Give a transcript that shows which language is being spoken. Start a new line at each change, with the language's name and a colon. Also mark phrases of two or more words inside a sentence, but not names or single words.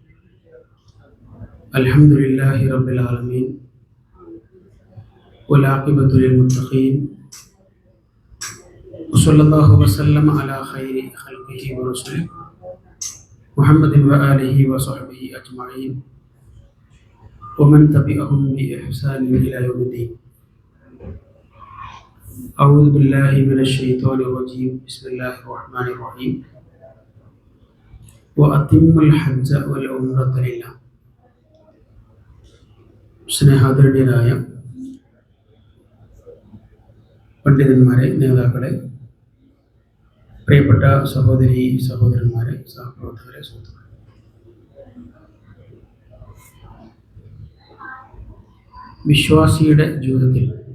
Arabic: الحمد لله رب العالمين والعاقبة للمتقين وصلى الله وسلم على خير خلقه ورسوله محمد وآله وصحبه أجمعين ومن تبعهم بإحسان إلى يوم الدين. أعوذ بالله من الشيطان الرجيم. بسم الله الرحمن الرحيم. وأتم الحج والعمرة لله.
Malayalam: സ്നേഹാദരണീയരായ പണ്ഡിതന്മാരെ, നേതാക്കളെ, പ്രിയപ്പെട്ട സഹോദരി സഹോദരന്മാരെ, സഹപ്രവർത്തകരെ, സുഹൃത്തുക്കളെ, വിശ്വാസിയുടെ ജീവിതത്തിൽ